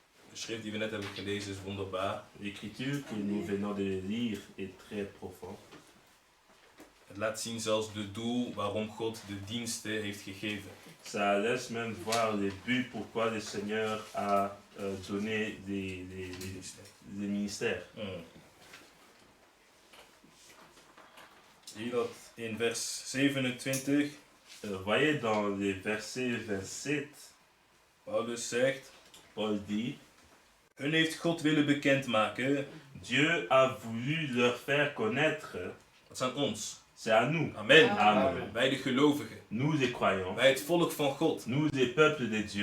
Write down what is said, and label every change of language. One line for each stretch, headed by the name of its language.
Dutch: De schrift die we net hebben gelezen is wonderbaar.
French: L'écriture que nous venons de lire est très profonde.
Dutch: Het laat zien zelfs de doel waarom God de diensten heeft gegeven.
French: Ça laisse même voir le but pourquoi le Seigneur a donné des ministères.
Dutch: Zie je dat in vers 27?
French: Voyez dans les versets 27,
Dutch: Paulus zegt,
French: Paul dit,
Dutch: hun heeft God willen bekendmaken.
French: Dieu a voulu leur faire connaître.
Dutch: Dat is aan ons.
French: C'est à nous.
Dutch: Amen.
French: Amen.
Dutch: Wij de gelovigen.
French: Nous les croyants.
Dutch: Wij het volk van God.
French: Nous les peuples de Dieu.